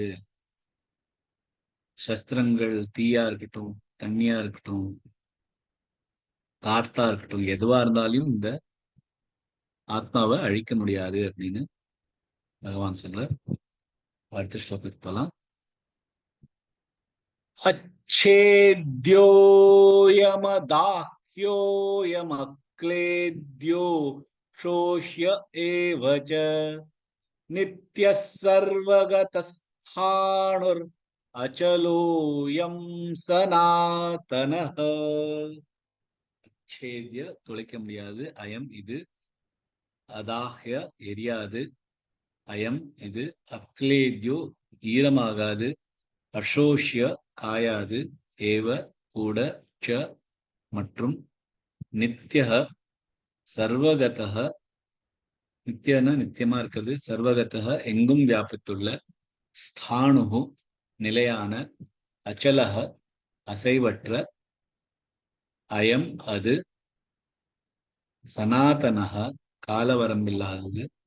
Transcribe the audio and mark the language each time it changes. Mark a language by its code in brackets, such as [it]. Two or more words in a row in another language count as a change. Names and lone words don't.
[ta] சஸ்திரங்கள், தீயா இருக்கட்டும், தண்ணியா இருக்கட்டும், காத்தா இருக்கட்டும், எதுவா இருந்தாலும் இந்த ஆத்மாவை அழிக்க முடியாது அப்படின்னு பகவான் சொல்றார். அடுத்த ஸ்லோகத்துக்கு போலாம். [sa] अच्छेद्योऽयमदाह्योऽयमक्लेद्यो शोष्य एव च नित्यः सर्वगतस्थाणुर् अचलोऽयं सनातनः. [ta] अच्छेद्य துளைக்க முடியாது, அயம் இது, அதாஹ்ய எரியாது, அயம் இது, அக்லேத்யோ ஈரமாகாது, அசோஷ்ய காயாது, ஏவ கூட, ச மற்றும், நித்யஹ சர்வகதஹ நித்யன நித்தியமா இருக்கிறது, சர்வகதஹ எங்கும் வியாபித்துள்ள, ஸ்தாணுஹு நிலையான, அச்சலஹ அசைவற்ற, அயம் அது, சனாதனஹ காலவரம்பில்லாதது.